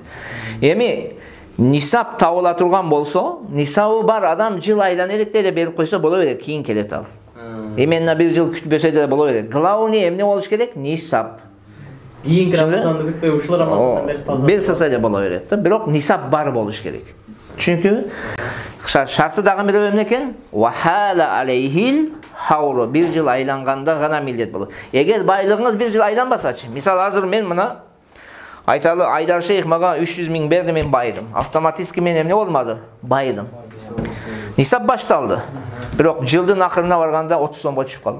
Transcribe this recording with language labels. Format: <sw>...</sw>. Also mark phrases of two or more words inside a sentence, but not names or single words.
<ky>Эми нисап табыла турган болсо, нисабы бар адам жыл айлана элек деле берип койсо боло берет, кийин келет ал. Эмне бир жыл күтпөсө деле боло берет. Главный эмне болуш керек? Нисап. Кийин Рамазанды күтпөй ушул Рамазандан бери салса. Берсе эле боло берет да. Бирок нисап бар болуш керек. Түшүнүктүүбү? Шарты дагы бирөө эмне экен?</ky> <ar>وحال عليه الحول.</ar> <ky>Бир жыл айланганда гана милдет болот. Эгер байлыгыңыз бир жыл айланбасачы, мисалы азыр мен мына айталы Айдар шейх мага 300 000 берди, мен байыдым. Автоматически мен эмне болдум азыр? Байыдым. Нисап башталды. Бирок жылдын акырына барганда 30 сомго түшүп калды.</ky>